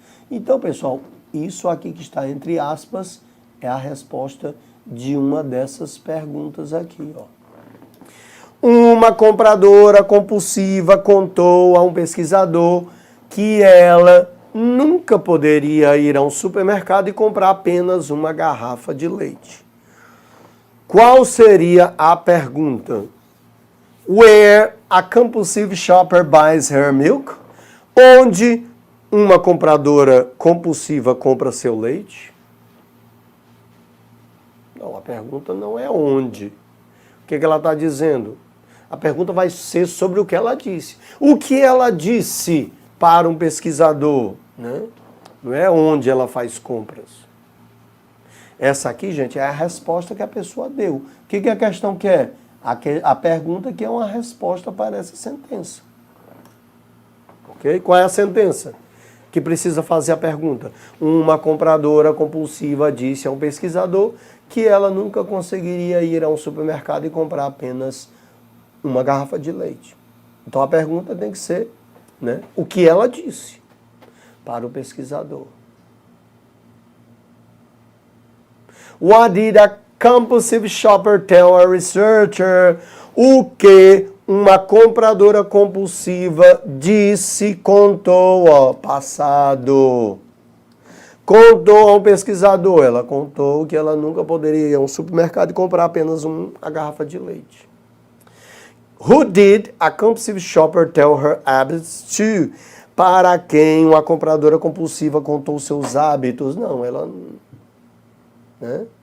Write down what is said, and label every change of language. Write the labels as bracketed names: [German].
[Portuguese] Então, pessoal, isso aqui que está entre aspas é a resposta de uma dessas perguntas aqui, ó. Uma compradora compulsiva contou a um pesquisador que ela nunca poderia ir a um supermercado e comprar apenas uma garrafa de leite. Qual seria a pergunta? [English] Where a compulsive shopper buys her milk? [Portuguese] Onde uma compradora compulsiva compra seu leite? Não, a pergunta não é onde. O que ela está dizendo? A pergunta vai ser sobre o que ela disse. O que ela disse para um pesquisador, né? Não é onde ela faz compras. Essa aqui, gente, é a resposta que a pessoa deu. O que a questão quer? A pergunta que é uma resposta para essa sentença. Ok? Qual é a sentença que precisa fazer a pergunta? Uma compradora compulsiva disse a um pesquisador que ela nunca conseguiria ir a um supermercado e comprar apenas uma garrafa de leite. Então a pergunta tem que ser, né, o que ela disse para o pesquisador. [English] What did a compulsive shopper tell a researcher? [Portuguese] O que uma compradora compulsiva disse, contou, ó, passado. Contou a um pesquisador. Ela contou que ela nunca poderia ir a um supermercado e comprar apenas uma garrafa de leite. [English] Who did a compulsive shopper tell her habits to? [Portuguese] Para quem uma compradora compulsiva contou seus hábitos? Não, ela... né?